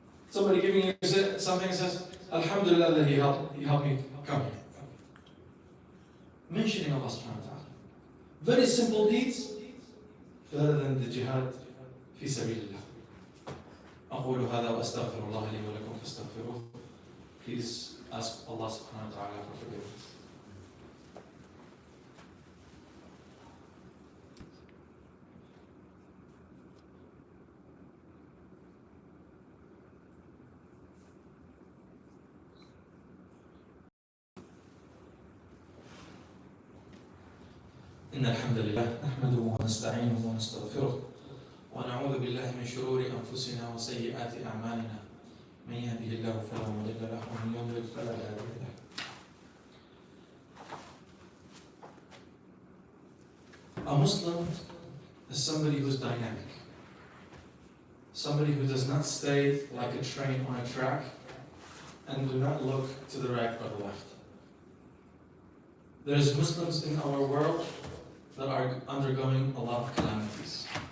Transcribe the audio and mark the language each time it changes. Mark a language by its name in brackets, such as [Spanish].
[English] Somebody giving you something and says, Alhamdulillah that He helped me come here. Mentioning Allah subhanahu wa ta'ala. Very simple deeds better than the jihad [Arabic] في سبيل الله. أقول هذا وأستغفر الله لي ولكم فاستغفروه. [English] Please ask Allah subhanahu wa ta'ala for forgiveness. [Arabic] إن الحمد لله نحمده ونستعينه ونستغفره ونعوذ بالله من شرور أنفسنا وسيئات أعمالنا من يهده الله فلا مضل له ومن يضلل فلا هادي له. [English] A Muslim is somebody who's dynamic, somebody who does not stay like a train on a track and do not look to the right or the left. There's Muslims in our world that are undergoing a lot of calamities.